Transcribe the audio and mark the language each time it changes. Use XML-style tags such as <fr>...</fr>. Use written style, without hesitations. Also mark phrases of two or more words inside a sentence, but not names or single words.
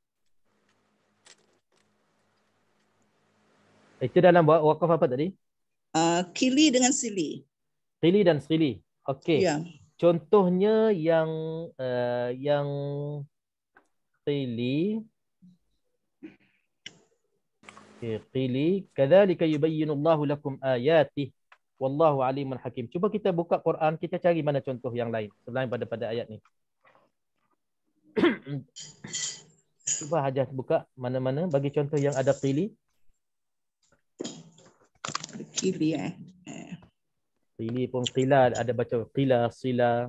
<ms>Itu dalam wakaf apa tadi? Kili dengan sili. Kili dan sili. Okey. Ya. Contohnya yang kili.</ms> <ar>قيلي كذلك يبين الله لكم آياته والله عليم حكيم.</ar> <ms>Cuba kita buka Quran, kita cari mana contoh yang lain selain pada ayat ni. Cuba Hajah buka mana-mana bagi contoh yang ada qili. Qili Qili pun qila, ada baca qila, sila.</ms>